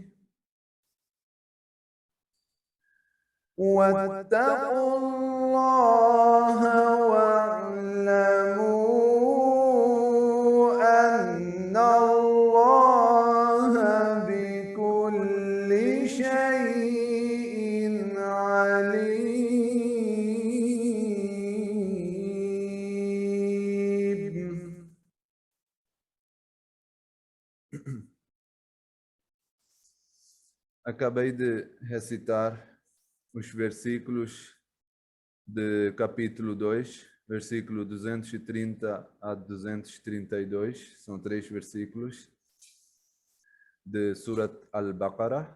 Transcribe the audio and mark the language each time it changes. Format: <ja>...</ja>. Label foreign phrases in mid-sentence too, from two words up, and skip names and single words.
<ar>واتقوا الله واعلموا أن الله بكل شيء عليم.</ar> <pt>Acabei de recitar os versículos de capítulo 2, versículo 230 a 232, são 3 versículos de Surat Al-Baqarah.</pt>